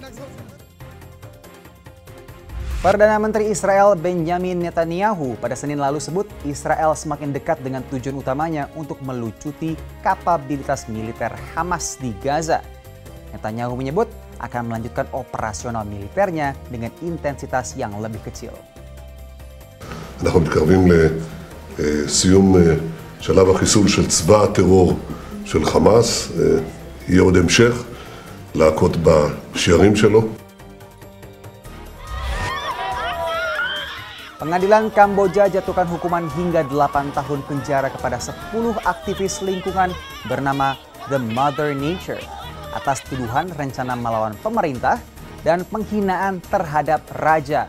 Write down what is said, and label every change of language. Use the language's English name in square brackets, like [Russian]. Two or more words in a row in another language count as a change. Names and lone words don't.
[Indonesian] Perdana Menteri Israel Benjamin Netanyahu pada Senin lalu sebut Israel semakin dekat dengan tujuan utamanya untuk melucuti kapabilitas militer Hamas di Gaza. Netanyahu menyebut akan melanjutkan operasional militernya dengan intensitas yang lebih kecil. [Hebrew] אנחנו מתקרבים לסיום שלב החיסול של צבא הטרור של חמאס. יהיה עוד המשך להכות בשערים שלו. [Indonesian] Pengadilan Kamboja jatuhkan hukuman hingga 8 tahun penjara kepada 10 aktivis lingkungan bernama The Mother Nature atas tuduhan rencana melawan pemerintah dan penghinaan terhadap raja.